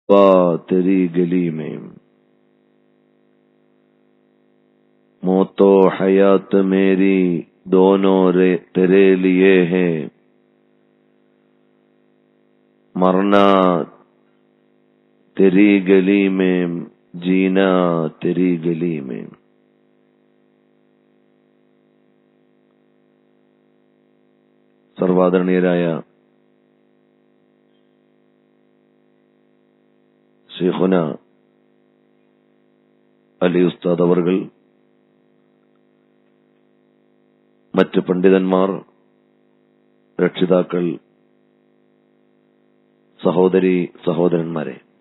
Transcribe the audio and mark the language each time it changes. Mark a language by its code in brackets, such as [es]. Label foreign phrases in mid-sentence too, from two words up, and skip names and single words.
[hi] तेरी गली में मौतो हयात मेरी दोनों तेरे लिए है, मरना तेरी गली में, जीना तेरी गली में। [ml] സർവാദരണീയരായ ശൈഖുന അലി ഉസ്താദ് അവർകൾ, മറ്റ് പണ്ഡിതന്മാർ, രക്ഷിതാക്കൾ, സഹോദരി സഹോദരന്മാരെ,